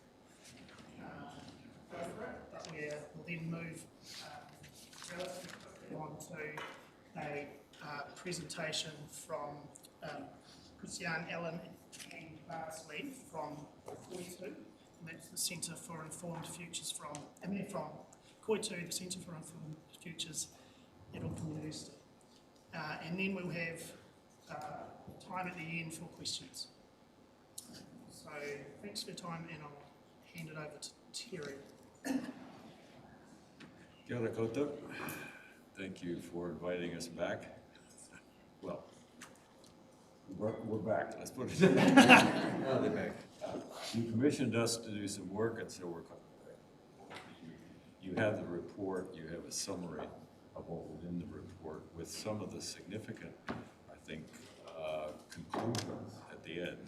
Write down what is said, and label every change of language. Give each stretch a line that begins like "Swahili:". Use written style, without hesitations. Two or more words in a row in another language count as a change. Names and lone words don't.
English: go for it, but we'll then move relatively quickly on to a presentation from Christian Allen and Barsley from Koitu, and that's the Centre for Informed Futures and they're from Koitu, the Centre for Informed Futures at Auckland University. And then we'll have time at the end for questions. So thanks for your time, and I'll hand it over to Terry.
Māori: Kia ora koutou.
English: Thank you for inviting us back. Well, we're back, let's put it that way. Now they're back. You commissioned us to do some work, and so we're coming back. You have the report, you have a summary of what was in the report with some of the significant, I think, conclusions at the end.